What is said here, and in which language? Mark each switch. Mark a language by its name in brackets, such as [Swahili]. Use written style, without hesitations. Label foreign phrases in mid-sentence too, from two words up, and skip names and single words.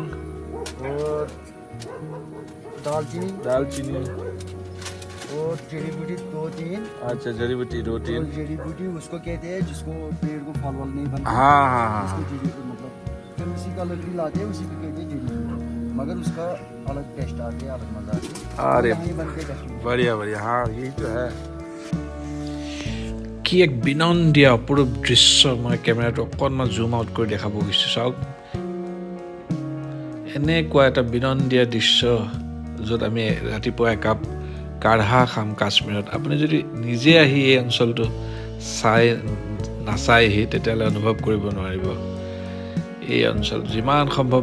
[Hindi] और दालचीनी और जड़ी बूटी 2-3 अच्छा जड़ी बूटी 2-3 जड़ी बूटी उसको कहते हैं जिसको पेड़ को फल वल नहीं बनता हाँ मतलब फिर उसी का अलग भी लाते हैं उसी को कहते हैं जड़ी बूटी मगर उसका अलग टेस्ट आते हैं अलग मजा आते हैं अरे बनते हैं बढ़िया हाँ यही तो है [Assamese] কি এক বিনন্দীয়া অপৰূপ দৃশ্য মই কেমেৰাটো অকণমান [English] zoom out [Assamese] কৰি দেখাব গৈছোঁ চাওক এনেকুৱা এটা বিনন্দীয়া দৃশ্য য'ত আমি ৰাতিপুৱা একাপ কাঢ়া খাম কাশ্মীৰত আপুনি যদি নিজে আহি এই অঞ্চলটো নাচায়হি তেতিয়াহ'লে অনুভৱ কৰিব নোৱাৰিব এই অঞ্চল যিমান সম্ভৱ